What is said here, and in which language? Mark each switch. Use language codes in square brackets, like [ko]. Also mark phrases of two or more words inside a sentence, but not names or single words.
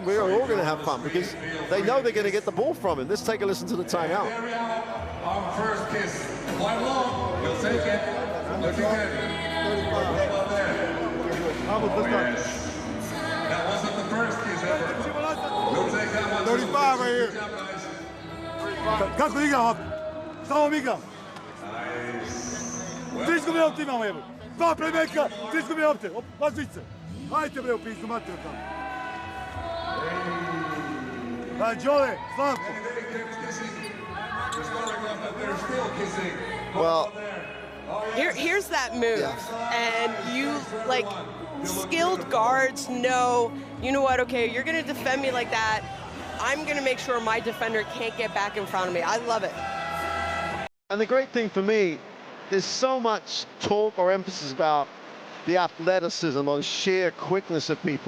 [en] We're all going to have fun because they know they're going to get the ball from him. Let's take a listen to the timeout. Our first kiss. One long. We'll take it. Looking good. That wasn't the first kiss ever. We'll take that one. 35 right here. [sr] Kako igram? Samo mi igram. 3 izgubljene lopte imamo, jebo. 2 playmakera, 3 izgubljene lopte. Lazice. Hajte bre u pizdu materiju tamo. Daj, Đole, Slavko. [en] Well, Here's that move, and you, like, skilled guards know, you know what, okay, you're gonna defend me like that, I'm gonna make sure my defender can't get back in front of me. I love it. And the great thing for me, there's so much talk or emphasis about the athleticism or sheer quickness of people.